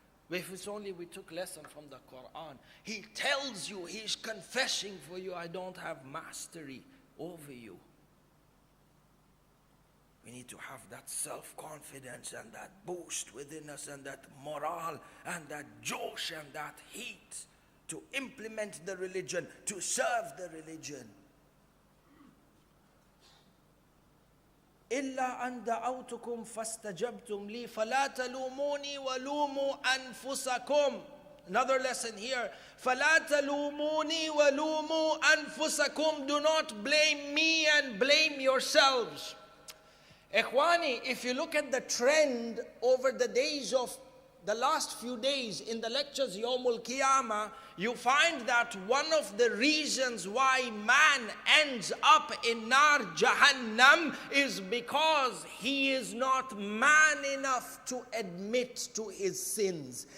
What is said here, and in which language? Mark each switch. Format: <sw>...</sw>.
<en>If it's only we took lesson from the Quran, he tells you, he's confessing for you, I don't have mastery over you. We need to have that self-confidence and that boost within us and that morale and that josh and that heat to implement the religion, to serve the religion.</en> <ar>إلا أن دعوتكم فاستجبتم لي فلا تلوموني ولوموا أنفسكم.</ar> <en>Another lesson here.</en> <ar>فلا تلوموني ولوموا أنفسكم.</ar> <en>Do not blame me and blame yourselves. Ikhwani, if you look at the trend over the days of the last few days in the lectures Yawmul Qiyamah, you find that one of the reasons why man ends up in Nar Jahannam is because he is not man enough to admit to his sins.</en>